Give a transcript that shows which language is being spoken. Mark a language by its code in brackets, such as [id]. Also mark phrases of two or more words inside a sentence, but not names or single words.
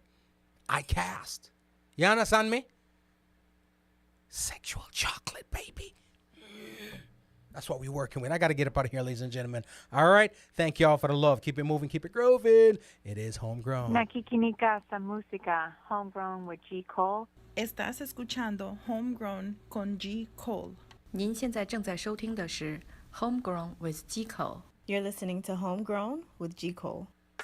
[en] I cast. You understand me? Sexual chocolate, baby. That's what we're working with. I got to get up out of here, ladies and gentlemen. All right? Thank y'all for the love. Keep it moving. Keep it grooving. It is Homegrown. [tl] Nakikinika sa música, Homegrown with G. Cole. [es] Estás escuchando Homegrown con G. Cole. [zh] 您现在正在收听的是 Homegrown with G. Cole. [en] You're listening to Homegrown with G. Cole.